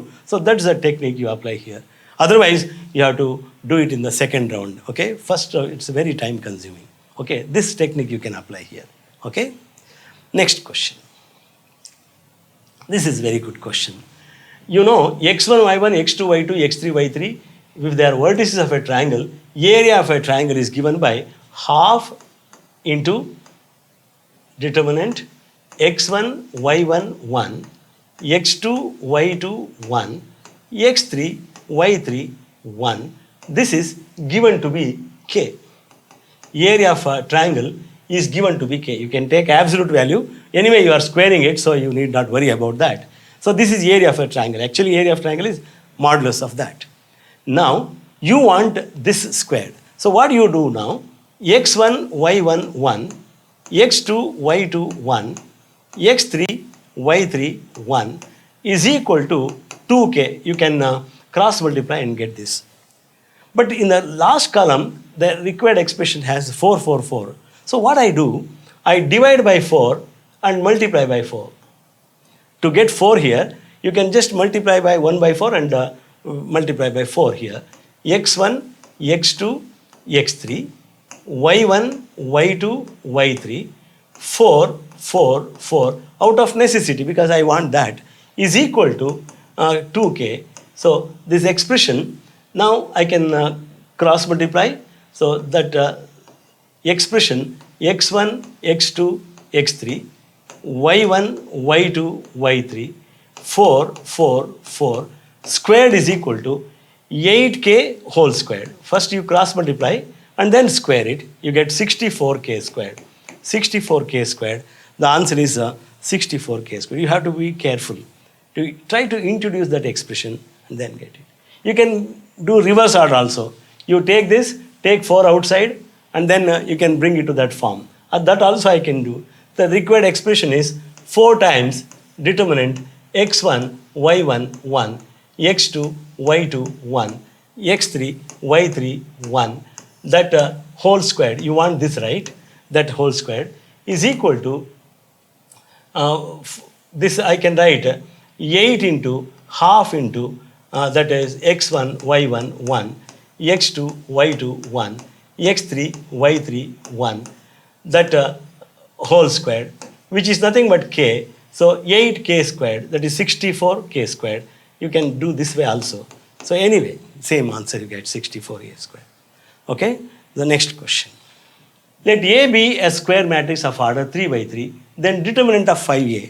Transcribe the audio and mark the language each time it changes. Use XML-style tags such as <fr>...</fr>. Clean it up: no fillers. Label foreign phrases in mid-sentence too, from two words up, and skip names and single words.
<en>So that's the technique you apply here. Otherwise, you have to do it in the second round. Okay, first it's very time consuming. Okay, this technique you can apply here. Okay, next question. This is very good question. You know, x1, y1, x2, y2, x3, y3, if they are vertices of a triangle, area of a triangle is given by half into determinant x1, y1, 1, x2, y2, 1, x3, y3, 1. This is given to be k. Area of a triangle is given to be k. You can take absolute value. Anyway, you are squaring it, so you need not worry about that. So this is area of a triangle. Actually, area of triangle is modulus of that. Now, you want this squared. So what you do now, x1, y1, 1, x2, y2, 1, x3, y3, 1 is equal to 2k. You can cross multiply and get this. But in the last column, the required expression has 4, 4, 4. So what I do, I divide by 4 and multiply by 4. To get 4 here, you can just multiply by 1 by 4 and multiply by 4 here. x1, x2, x3, y1, y2, y3, 4, 4, 4, out of necessity because I want that, is equal to 2k. So this expression, now I can cross multiply. So that expression x1, x2, x3, y1, y2, y3, 4, 4, 4 squared is equal to 8k whole squared. First you cross multiply and then square it. You get 64k squared. 64k squared. The answer is 64k squared. You have to be careful to try to introduce that expression and then get it. You can do reverse order also. You take this, take 4 outside, and then you can bring it to that form. That also I can do. The required expression is 4 times determinant x1, y1, 1, x2, y2, 1, x3, y3, 1. That whole squared, you want this, right? That whole squared is equal to, this I can write 8 into half into, that is x1, y1, 1, x2, y2, 1, x3, y3, 1. That whole squared, which is nothing but k. So 8k squared, that is 64k squared. You can do this way also. So anyway, same answer you get, 64a squared. Okay, the next question. Let A be a square matrix of order 3 by 3, then determinant of 5a.</en>